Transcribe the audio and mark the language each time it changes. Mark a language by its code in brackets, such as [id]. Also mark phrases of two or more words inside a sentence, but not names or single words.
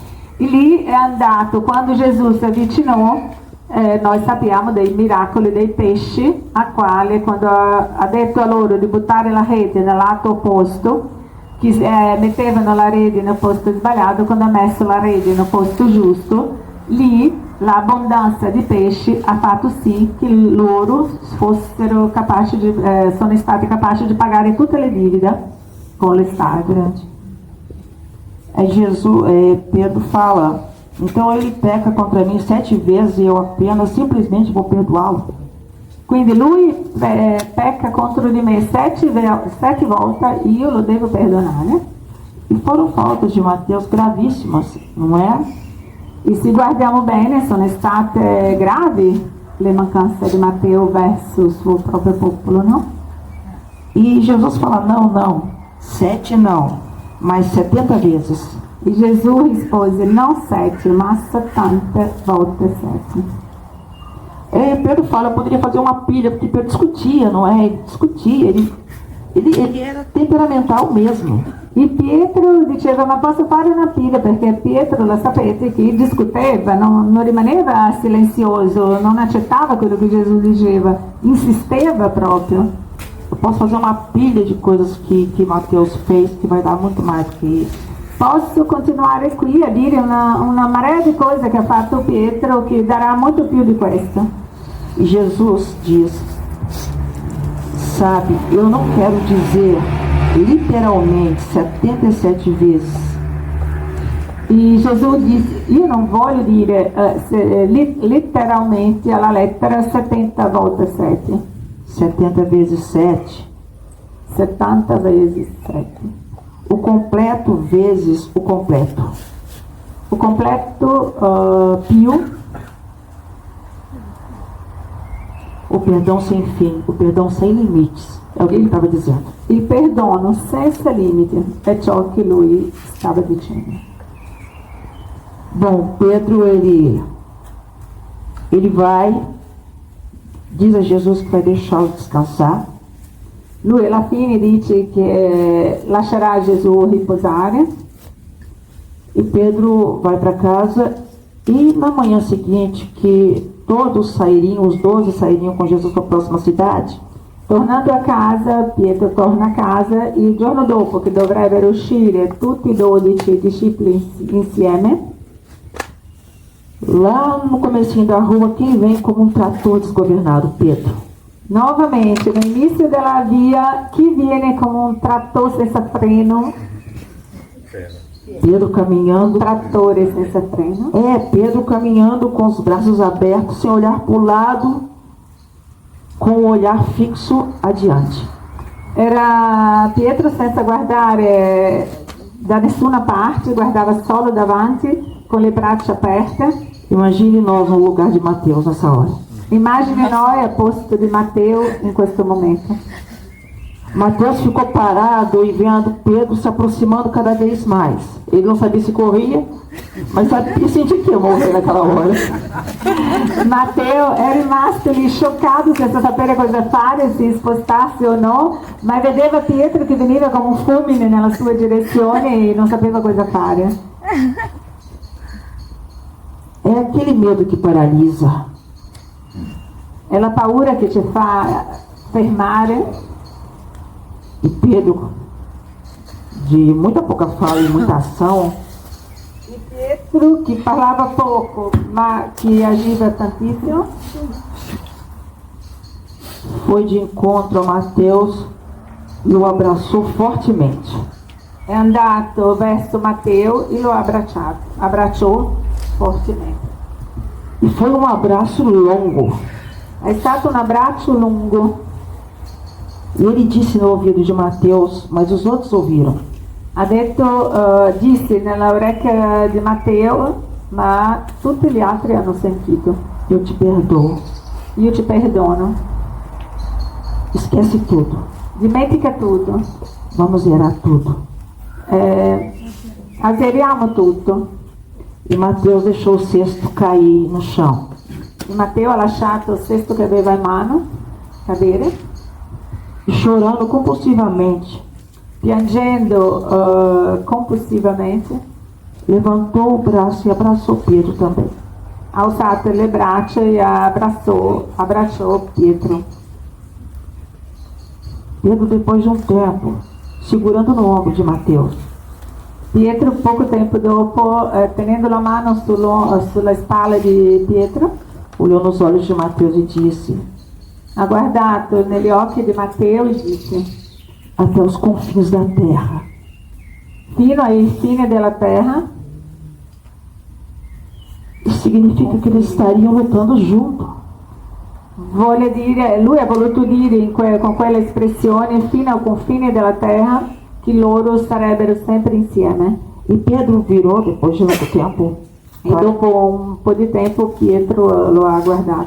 [it] E lì è andato, quando Gesù si avvicinò, noi sappiamo dei miracoli dei pesci, a quale quando ha detto a loro di buttare la rete nel lato opposto, che mettevano la rete nel posto sbagliato, quando ha messo la rete nel posto giusto, lì l'abbondanza di pesci ha fatto sì che loro sono stati capaci di pagare tutte le dívide con l'estate. [pt] Pedro fala, então ele peca contra mim 7 vezes e eu apenas simplesmente vou perdoá-lo. [it] Quindi lui pecca contro di me 7 volte e io lo devo perdonare. [pt] E foram faltas de Mateus gravíssimas, não é? [it] E se guardiamo bene sono state gravi le mancanze di Matteo verso il suo proprio popolo, no? [pt] E Jesus fala, não, 7 não, mas 70 vezes. [it] E Gesù rispose, non 7, ma 70 volte 7. [pt] Pedro fala, eu poderia fazer uma pilha, porque Pedro discutia, não é? Ele discutia, ele era temperamental mesmo. [it] E Pietro diceva, ma posso fare una pilha? Perché Pietro, lo sapete, che discuteva, non rimaneva silenzioso, non accettava quello che Gesù diceva, insisteva proprio. [pt] Eu posso fazer uma pilha de coisas que Mateus fez, que vai dar muito mais que isso. [it] Posso continuare qui a dire una marea di cose che ha fatto Pietro che darà molto più di questo. [pt] E Jesus diz, sabe, eu não quero dizer literalmente 77 vezes. [it] E Gesù disse, io non voglio dire letteralmente alla lettera 70 volte 7. [pt] 70 vezes 7. 70 vezes 7. O completo vezes o completo. O completo più. O perdão sem fim, o perdão sem limites. É o que ele estava dizendo. [it] Il perdono senza limiti è ciò che lui stava dicendo. [pt] Bom, Pedro, ele vai, diz a Jesus que vai deixá-lo descansar. [it] Lui alla fine dice che lascerà Gesù riposare. [pt] E Pedro vai para casa e na manhã seguinte, que todos sairiam, os 12 sairiam com Jesus para a próxima cidade. [it] Tornando a casa, Pietro torna a casa e il giorno dopo che dovrebbero uscire tutti i 12 discepoli insieme, [pt] lá no comecinho da rua, quem vem como um trator desgovernado? Pedro. novamente no [it] inizio della via, chi viene come un trattore senza freno? [pt] Pedro caminhando. [it] Trattore senza freno. [pt] Pedro caminhando com os braços abertos, sem olhar para o lado, com o olhar fixo adiante. [it] Era Pietro senza guardare da nessuna parte, guardava solo davanti, con le braccia aperte. [pt] Imagine nós no lugar de Mateus nessa hora. [it] Immagine noi al posto di Matteo in questo momento. [pt] Mateus ficou parado e vendo Pedro se aproximando cada vez mais. Ele não sabia se corria, mas sabia, sentia que ia morrer naquela hora. [it] Matteo è rimasto lì scioccato senza sapere cosa fare, se spostarsi o no, ma vedeva Pietro che veniva come un fulmine nella sua direzione e non sapeva cosa fare. [pt] É aquele medo que paralisa. [it] È la paura che ci fa fermare. [pt] E Pedro, de muita pouca fala e muita ação, [it] E Pietro, che parlava poco ma che agiva tantissimo, [pt] foi de encontro a Mateus e o abraçou fortemente. [it] è andato verso Matteo e lo abbracciò fortemente. [pt] E foi um abraço longo. [it] È stato un abbraccio lungo. [pt] E ele disse no ouvido de Mateus, mas os outros ouviram: [it] Ha detto, disse nella orecchia di Matteo, ma tutti gli altri hanno sentito. [pt] eu te perdoo. [it] Io ti perdono. [pt] Esquece tudo. [it] Dimentica tutto. [pt] Vamos zerar tudo. [it] Azzeriamo tutto. [pt] E Mateus deixou o cesto cair no chão. [it] E Matteo ha lasciato il cesto che aveva in mano cadere. [pt] E chorando compulsivamente, [it] Piangendo compulsivamente, [pt] levantou o braço e abraçou Pedro também. [it] ha alzato le braccia e abbracciò Pietro. [pt] Pedro, depois de um tempo, segurando no ombro de Mateus, [it] Pietro, poco tempo dopo, tenendo la mano sulla spalla di Pietro, [pt] olhou nos olhos de Mateus e disse: [it] ha guardato negli occhi di Matteo e disse: [pt] até os confins da terra. [it] fino ai fini della terra. [pt] Isso significa que eles estariam lutando juntos. [it] Vuole dire, lui ha voluto dire con quella espressione fino al confine della terra che loro sarebbero sempre insieme. [pt] E Pedro virou, depois de muito tempo, [it] E dopo un po' di tempo Pietro lo ha guardato.